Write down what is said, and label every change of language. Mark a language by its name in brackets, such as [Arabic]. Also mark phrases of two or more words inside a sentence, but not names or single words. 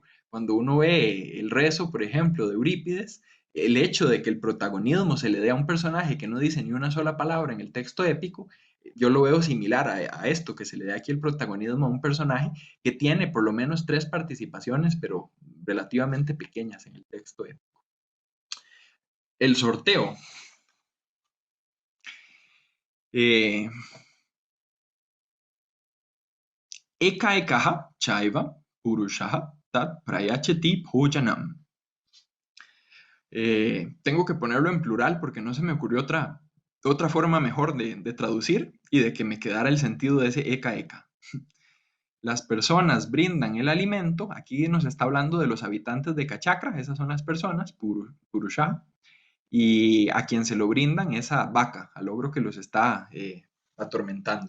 [Spanish] Cuando uno ve el rezo, por ejemplo, de Eurípides, el hecho de que el protagonismo se le dé a un personaje que no dice ni una sola palabra en el texto épico, yo lo veo similar a esto, que se le dé aquí el protagonismo a un personaje que tiene por lo menos tres participaciones, pero relativamente pequeñas en el texto épico. El sorteo. [Sanskrit] Eh, एक एकः चैव पुरुषः तत् प्रयच्छति भोजनम्. [Spanish] Tengo que ponerlo en plural porque no se me ocurrió otra forma mejor de traducir y de que me quedara el sentido de ese [Sanskrit] एक एक. [Spanish] Las personas brindan el alimento, aquí nos está hablando de los habitantes de Kachakra, esas son las personas, Purusha, y a quien se lo brindan es a Vaca, al ogro que los está atormentando.